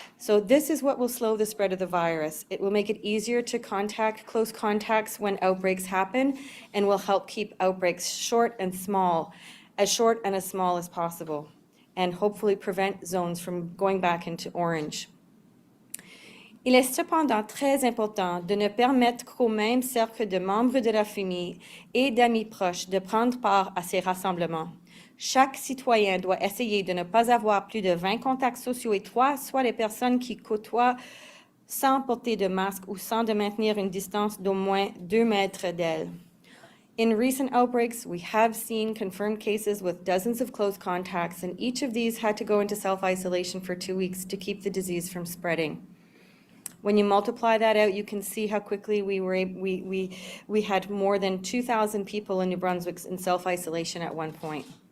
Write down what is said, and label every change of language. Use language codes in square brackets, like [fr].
[en] So this is what will slow the spread of the virus. It will make it easier to contact close contacts when outbreaks happen, and will help keep outbreaks short and small as small as possible, and hopefully prevent zones from going back into orange. [fr] Il est cependant très important de ne permettre qu'au même cercle de membres de la famille et d'amis proches de prendre part à ces rassemblements. Chaque citoyen doit essayer de ne pas avoir plus de 20 contacts sociaux étroits, soit les personnes qui côtoient sans porter de masque ou sans de maintenir une distance d'au moins 2 mètres d'elle. [en] In recent outbreaks, we have seen confirmed cases with dozens of close contacts, and each of these had to go into self-isolation for 2 weeks to keep the disease from spreading. When you multiply that out, you can see how quickly we had more than 2,000 people in New Brunswick in self-isolation at one point.